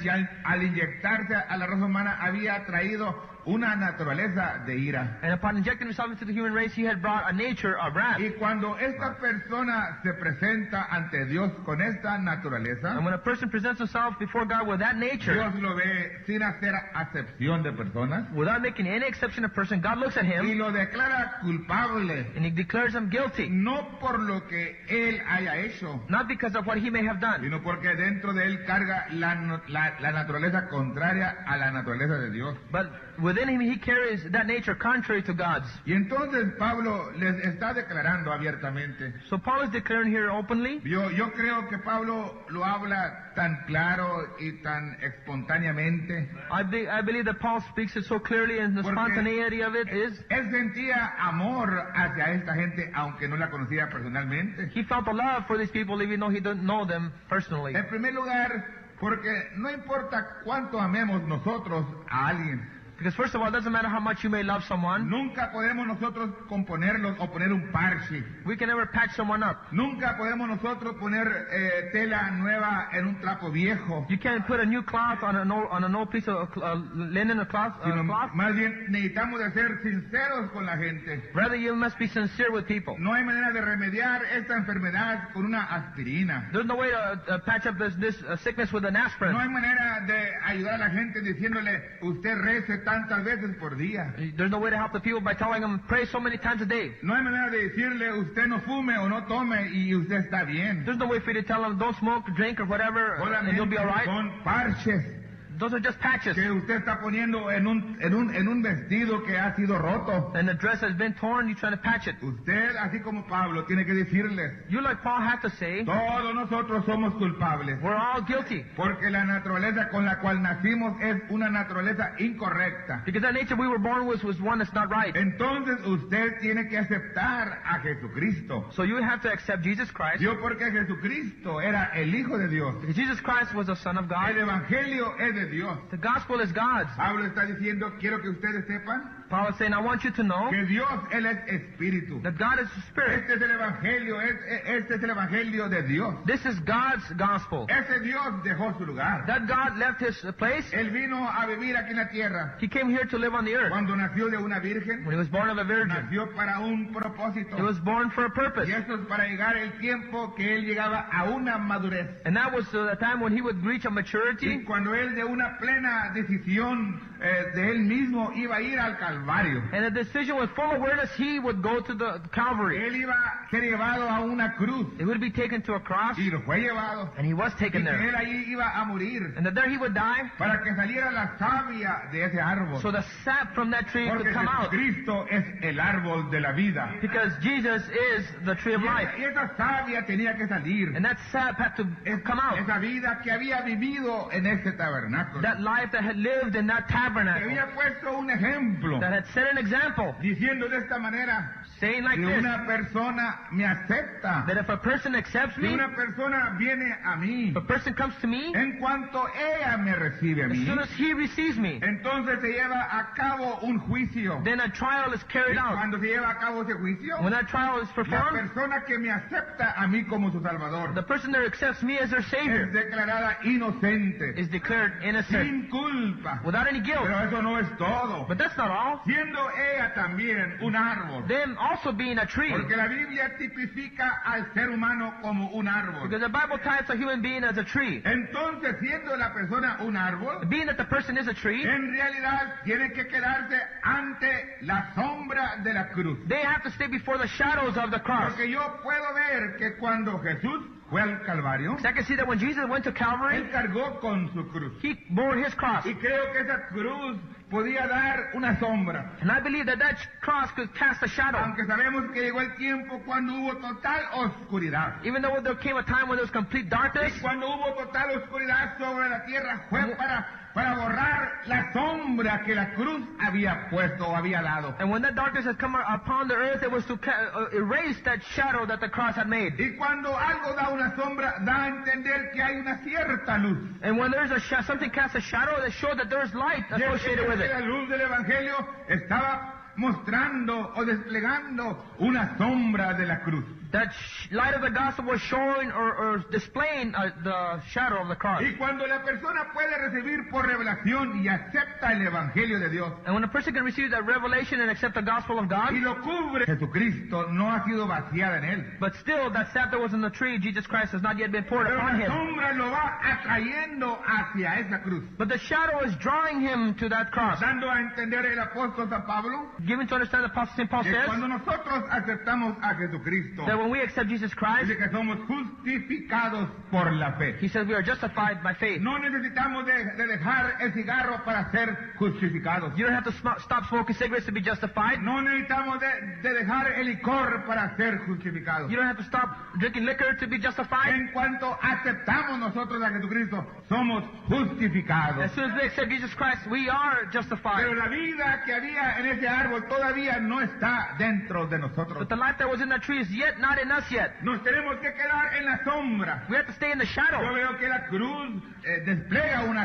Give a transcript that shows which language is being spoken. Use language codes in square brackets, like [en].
[es] Y al inyectarse a la raza humana humana había traído una naturaleza de ira. [en] And upon injecting himself into the human race, he had brought a nature of wrath. [es] Y cuando esta persona se presenta ante Dios con esta naturaleza, [en] And when a person presents himself before God with that nature, [es] Dios lo ve sin hacer acepción de personas [en] without making any exception of person, God looks at [es] y [en] him [es] lo declara culpable, [en] and he declares him guilty. [es] no por lo que él haya hecho, [en] Not because of what he may have done, [es] sino porque dentro de él carga la naturaleza contraria a la naturaleza de Dios. [en] but within him he carries that nature contrary to God's. [es] Y entonces Pablo les está declarando abiertamente. [en] So Paul is declaring here openly. [es] Yo creo que Pablo lo habla tan claro y tan espontáneamente. [en] I believe that Paul speaks it so clearly, and the [es] Porque [en] spontaneity of it is [es] Él sentía amor hacia esta gente, aunque no la conocía personalmente. [en] he felt a love for these people even though he didn't know them personally. [es] En primer lugar, porque no importa cuánto amemos nosotros a alguien, [en] Because first of all, it doesn't matter how much you may love someone. [es] nunca podemos nosotros componerlos o poner un parche. [en] We can never patch someone up. [es] Nunca podemos nosotros poner tela nueva en un trapo viejo. [en] You can't put a new cloth on an old piece of linen or cloth. [es] Sino más bien necesitamos de ser sinceros con la gente. [en] Rather, you must be sincere with people. [es] No hay manera de remediar esta enfermedad con una aspirina. [en] There's no way to patch up this sickness with an aspirin. [es] No hay manera de ayudar a la gente diciéndole, usted rece tantas veces por día. [en] There's no way to help the people by telling them pray so many times a day. [es] No hay manera de decirle, usted no fume o no tome y usted está bien. [en] There's no way for you to tell them don't smoke or drink or whatever and you'll be all right. [es] Son parches [en] Those are just patches. [es] que usted está poniendo en un vestido que ha sido roto. [en] And the dress has been torn, you're trying to patch it. [es] Usted, así como Pablo, tiene que decirles, [en] You, like Paul, have to say, [es] todos nosotros somos culpables. [en] we're all guilty. [es] Porque la naturaleza con la cual nacimos es una naturaleza incorrecta. [en] Because that nature we were born with was one that's not right. [es] Entonces usted tiene que aceptar a Jesucristo. [en] So you have to accept Jesus Christ. [es] Yo porque Jesucristo era el Hijo de Dios. [en] Because Jesus Christ was the Son of God. [es] El Evangelio es de Dios. [en] The gospel is God's. [es] Pablo está diciendo, quiero que ustedes sepan [en] Paul is saying, I want you to know [es] que Dios, Él es Espíritu. [en] that God is the Spirit. [es] Este es el Evangelio, este es el Evangelio de Dios. [en] This is God's gospel. [es] Ese Dios dejó su lugar. [en] That God left his place. [es] Él vino a vivir aquí en la tierra. [en] He came here to live on the earth. [es] Cuando nació de una virgen, [en] When he was born of a virgin, [es] nació para un propósito. [en] he was born for a purpose. [es] Y esto es para llegar el tiempo que él llegaba a una madurez. [en] And that was the time when he would reach a [es] Y [en] maturity. [es] cuando él de una plena decisión de él mismo iba a ir al Calvario. [en] And the decision with full awareness, he would go to the Calvary. [es] Él iba a ser llevado a una cruz. [en] He would be taken to a cross, [es] Y lo fue llevado. [en] and he was [es] Y [en] taken [es] que [en] there. [es] él allí iba a morir. [en] And that there he would die, [es] Para que saliera la savia de ese árbol. [en] so the sap from that tree [es] Porque [en] could come out. [es] Jesucristo es el árbol de la vida. [en] Because Jesus is the tree of life. [es] Y esa savia tenía que salir. [en] And that sap had to come out. [es] Esa vida que había vivido en este tabernáculo. [en] That life that had lived in that [es] Que [en] tabernacle, [es] había puesto un ejemplo. [en] that had set an example, [es] Diciendo de esta manera, [en] saying like [es] si [en] this, [es] una persona me acepta, [en] that if a person accepts [es] si [en] me, [es] una persona viene a mí, [en] if a person comes to me, [es] en cuanto ella me recibe a [en] as [es] mí, [en] soon as he receives me, [es] entonces se lleva a cabo un juicio. [en] then a trial is [es] Y [en] carried out. [es] cuando se lleva a cabo ese juicio, [en] When that trial is [es] la [en] performed, [es] persona que me acepta a mí como su Salvador [en] the person that accepts me as their [es] es [en] Savior [es] declarada inocente, [en] is declared innocent [es] sin culpa. [en] without any guilt. [es] Pero eso no es todo. [en] But that's not all. [es] Siendo ella también un árbol. [en] Them also being a tree. [es] Porque la Biblia tipifica al ser humano como un árbol. [en] Because the Bible types a human being as a tree. [es] Entonces, siendo la persona un árbol, [en] Being that the person is a tree, [es] en realidad tiene que quedarse ante la sombra de la cruz. [en] they have to stay before the shadows of the cross. [es] Porque yo puedo ver que cuando Jesús fue al Calvario, [en] So I can see that when Jesus went to Calvary, [es] Él cargó con su cruz. [en] he bore his cross. [es] Y creo que esa cruz podía dar una sombra. [en] And I believe that that cross could cast a shadow. [es] Aunque sabemos que llegó el tiempo cuando hubo total oscuridad. [en] Even though there came a time when there was complete darkness, [es] Y cuando hubo total oscuridad sobre la tierra fue para borrar la sombra que la cruz había puesto o había dado. [en] and when that darkness had come upon the earth, it was to erase that shadow that the cross had made. [es] Y cuando algo da una sombra, da a entender que hay una cierta luz. [en] And when there's something casts a shadow, that shows that there's light [es] Y es [en] associated with [es] que [en] it. [es] la luz del Evangelio estaba mostrando o desplegando una sombra de la cruz. [en] That light of the gospel was showing or displaying the shadow of the cross. [es] Y cuando la persona puede recibir por revelación y acepta el Evangelio de Dios [en] And when a person can receive that revelation and accept the gospel of God, [es] y lo cubre, Jesucristo no ha sido vaciada en él. [en] but still that sap that was in the tree, Jesus Christ, has not yet been poured [es] Pero [en] upon [es] la [en] him. [es] sombra lo va atrayendo hacia esa cruz. [en] But the shadow is drawing him to that cross. [es] Dando a entender el apóstol San Pablo [en] Giving to understand the Apostle St. Paul [es] que [en] says [es] cuando nosotros aceptamos a Jesucristo, [en] that when we accept Jesus Christ, [es] dice que somos justificados por la fe. [en] he says we are justified by faith. [es] No necesitamos de dejar el cigarro para ser justificados. [en] You don't have to stop smoking cigarettes to be justified. [es] No necesitamos de dejar el licor para ser justificados. [en] You don't have to stop drinking liquor to be justified. [es] En cuanto aceptamos nosotros a Jesucristo, somos justificados. [en] As soon as we accept Jesus Christ, we are justified. [es] Pero la vida que había en ese árbol todavía no está dentro de nosotros. [en] But the life that was in that tree is yet not in us yet. [es] Nos tenemos que quedar en la sombra. [en] We have to stay in the [es] Yo [en] shadow. [es] veo que la cruz despliega una